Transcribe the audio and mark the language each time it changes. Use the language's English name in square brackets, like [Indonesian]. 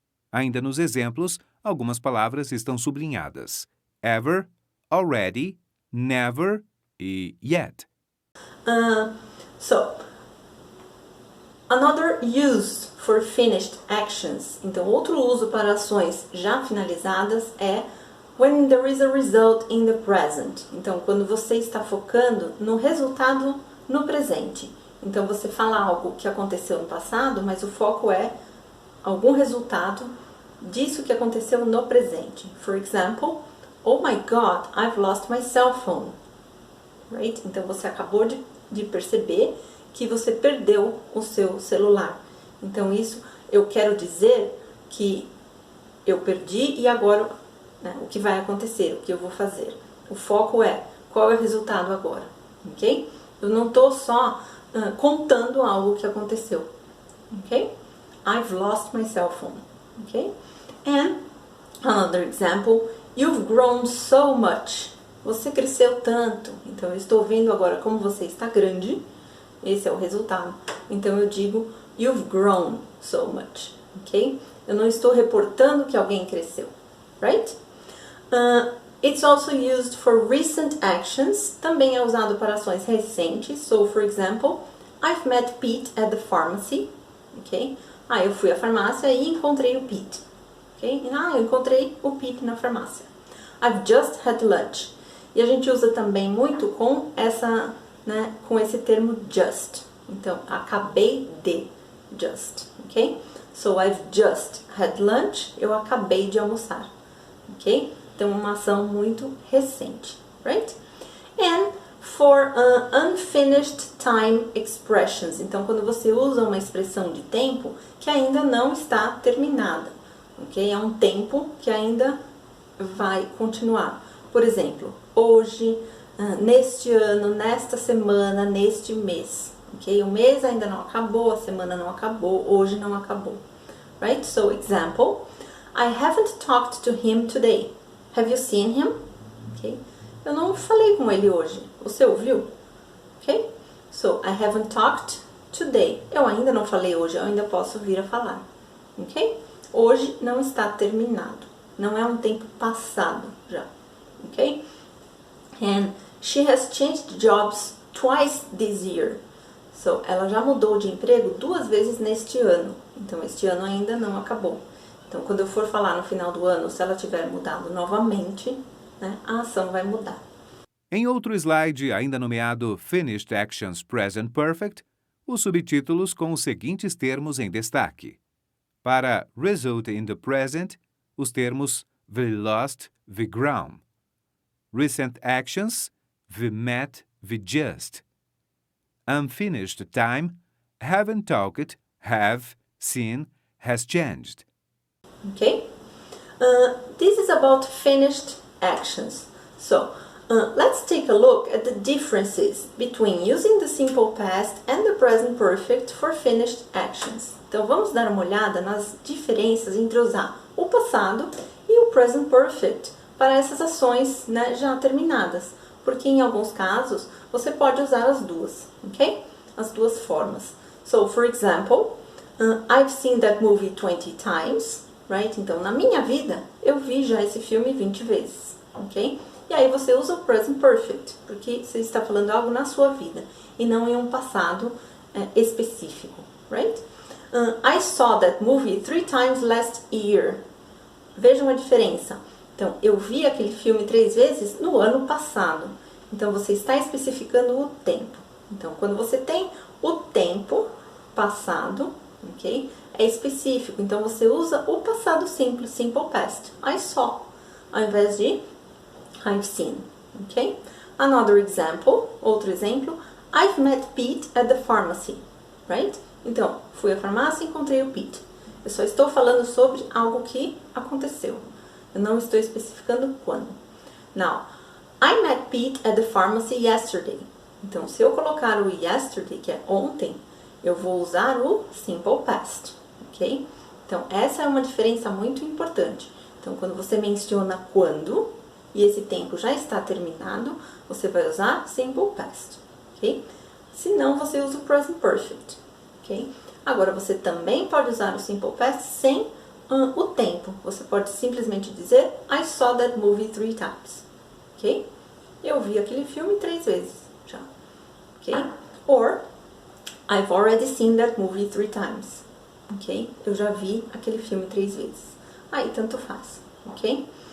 [Portuguese] Ainda nos exemplos, algumas palavras estão sublinhadas: ever, already, never e yet. [English] So, another use for finished actions. [Portuguese] Então, outro uso para ações já finalizadas é [English] When there is a result in the present. [Portuguese] Então, quando você está focando no resultado no presente. Então, você fala algo que aconteceu no passado, mas o foco é algum resultado disso que aconteceu no presente. [English] For example, oh my God, I've lost my cell phone. Right? [Portuguese] Então, você acabou de perceber que você perdeu o seu celular. Então, isso eu quero dizer que eu perdi e agora, né, o que vai acontecer, o que eu vou fazer. O foco é qual é o resultado agora, ok? Eu não estou só contando algo que aconteceu, ok? [English] I've lost my cell phone, ok? And another example, you've grown so much. [Portuguese] Você cresceu tanto. Então, eu estou vendo agora como você está grande. Esse é o resultado. Então, eu digo, [English] you've grown so much, [Portuguese] ok? Eu não estou reportando que alguém cresceu, right? [English] It's also used for recent actions. [Portuguese] Também é usado para ações recentes. [English] So, for example, I've met Pete at the pharmacy. Ok? [Portuguese] Eu fui à farmácia e encontrei o Pete. Ok? Eu encontrei o Pete na farmácia. [English] I've just had lunch. [Portuguese] E a gente usa também muito com com esse termo just. Então, acabei de. Just. Ok? [English] So, I've just had lunch. [Portuguese] Eu acabei de almoçar. [English] Ok? [Portuguese] Então, uma ação muito recente. [English] Right? And for unfinished time expressions. [Portuguese] Então, quando você usa uma expressão de tempo que ainda não está terminada. Ok? É um tempo que ainda vai continuar. Por exemplo, hoje, neste ano, nesta semana, neste mês. Ok? O mês ainda não acabou, a semana não acabou, hoje não acabou. [English] Right? So, example, I haven't talked to him today. Have you seen him? Ok? [Portuguese] Eu não falei com ele hoje. Você ouviu? Ok? [English] So, I haven't talked today. [Portuguese] Eu ainda não falei hoje, eu ainda posso vir a falar. Ok? Hoje não está terminado. Não é um tempo passado já. Ok? [English] And she has changed jobs twice this year. [Portuguese] So, ela já mudou de emprego 2 vezes neste ano. Então, este ano ainda não acabou. Então, quando eu for falar no final do ano, se ela tiver mudado novamente, né, a ação vai mudar. Em outro slide, ainda nomeado Finished Actions Present Perfect, os subtítulos com os seguintes termos em destaque. Para Result in the Present, os termos we lost, we grown. Recent Actions, we met, we just. Unfinished Time, haven't talked, have, seen, has changed. Okay? [English] This is about finished actions. So, let's take a look at the differences between using the simple past and the present perfect for finished actions. [Portuguese] Então, vamos dar uma olhada nas diferenças entre usar o passado e o present perfect para essas ações, né, já terminadas. Porque em alguns casos, você pode usar as duas, ok? As duas formas. [English] So, for example, I've seen that movie 20 times, right? [Portuguese] Então, na minha vida, eu vi já esse filme 20 vezes, ok? E aí você usa o present perfect, porque você está falando algo na sua vida e não em um passado específico, right? [English] I saw that movie 3 times last year. [Portuguese] Vejam a diferença. Então, eu vi aquele filme 3 vezes no ano passado. Então, você está especificando o tempo. Então, quando você tem o tempo passado, ok? É específico. Então, você usa o passado simples, simple past. [English] I saw, [Portuguese] ao invés de [English] I've seen, ok? Another example, [Portuguese] outro exemplo. [English] I've met Pete at the pharmacy, right? [Portuguese] Então, fui à farmácia e encontrei o Pete. Eu só estou falando sobre algo que aconteceu. Eu não estou especificando quando. [English] Now, I met Pete at the pharmacy yesterday. [Portuguese] Então, se eu colocar o yesterday, que é ontem, eu vou usar o simple past, ok? Então, essa é uma diferença muito importante. Então, quando você menciona quando e esse tempo já está terminado, você vai usar simple past, ok? Se não, você usa o present perfect, ok? Agora, você também pode usar o simple past sem o tempo. Você pode simplesmente dizer [English] I saw that movie 3 times, ok? [Portuguese] Eu vi aquele filme 3 vezes já, ok? [English] Or, I've already seen that movie 3 times, ok? [Portuguese] Eu já vi aquele filme 3 vezes. Aí, tanto faz, ok?